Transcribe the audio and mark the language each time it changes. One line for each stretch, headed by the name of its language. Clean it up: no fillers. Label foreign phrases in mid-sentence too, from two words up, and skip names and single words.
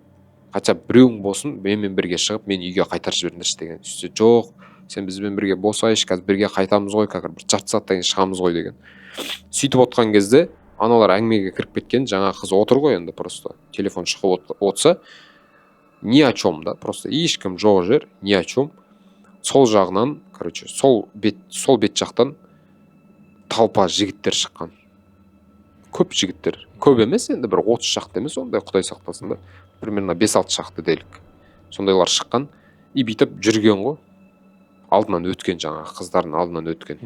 Kazakh: Хотя біреуің болсын, менімен бірге шығып, мен үйге қайтарып жіберіңдерші деген. Сөйтсе жоқ, сен бізбен бірге босайшы, қазір бірге қайтамыз ғой, қазір бір жарты сағаттан кейін шығамыз ғой деген. Сөйтіп отқан кезде аналар әңгімеге кіріп кеткен, жаңа қыз отыр ғой енді просто телефон шығып отса,
Russian: ни о чем
Kazakh: да, просто ешкім жоқ жер,
Russian: ни о чем.
Kazakh: Сол жағынан, короче, сол бет жақтан талпа жігіттер шыққан. Көп жігіттер, көп емес енді бір 30 шақты емес, ондай құдай сақтасын да, примерно 5-6 шақты делік. Сондайлар шыққан и бүйтіп жүрген ғой. Алдынан өткен, жаңағы қыздардың алдынан өткен.